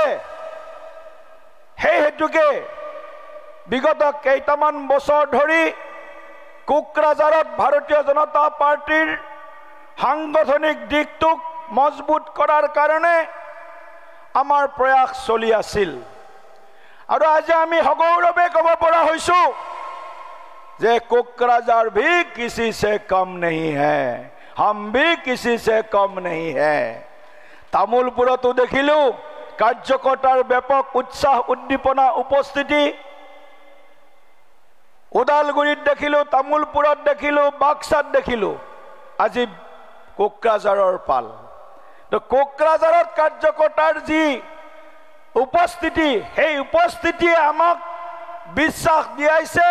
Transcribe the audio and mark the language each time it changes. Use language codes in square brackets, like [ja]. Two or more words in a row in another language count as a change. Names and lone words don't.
[as] সেই হেতুকে বিগত কেইটামান বছৰ ধৰি কোকৰাঝাৰত ভাৰতীয় জনতা পাৰ্টিৰ সাংগঠনিক দিশটোক মজবুত কৰাৰ কাৰণে আমাৰ প্ৰয়াস চলি আছিল। আৰু আজি আমি সগৌৰৱে ক'ব পৰা হৈছোঁ যে কোকৰাঝাৰ [hi] भी किसी से कम नहीं है, हम भी किसी से कम नहीं है। [as] তামুলপুৰতো দেখিলোঁ কাৰ্যকৰ্তাৰ ব্যাপক উৎসাহ উদ্দীপনা উপস্থিতি, ওদালগুৰিত দেখিলোঁ, তামুলপুৰত দেখিলোঁ, বাক্সাত দেখিলোঁ, আজি কোকৰাঝাৰৰ পাল। তো কোকৰাঝাৰত কাৰ্যকৰ্তাৰ যি উপস্থিতি, সেই উপস্থিতিয়ে আমাক বিশ্বাস দিয়াইছে,